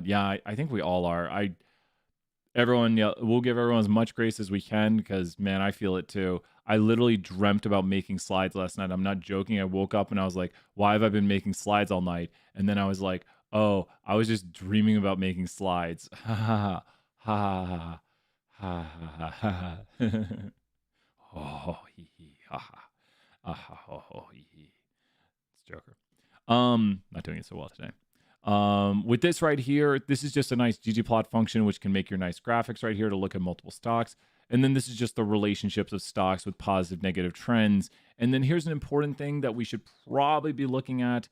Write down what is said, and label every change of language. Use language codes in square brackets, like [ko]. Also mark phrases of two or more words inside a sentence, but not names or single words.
[en] Yeah, I think we all are. We'll give everyone as much grace as we can because, man, I feel it too. I literally dreamt about making slides last night. I'm not joking. I woke up and I was like, why have I been making slides all night? And then I was like, oh, I was just dreaming about making slides. Ha ha ha ha ha ha ha. Oh, hee hee ha ha. Oh, hee hee. It's Joker. Not doing it so well today. With this right here, this is just a nice ggplot function, which can make your nice graphics right here to look at multiple stocks. And then this is just the relationships of stocks with positive, negative trends. And then here's an important thing that we should probably be looking at.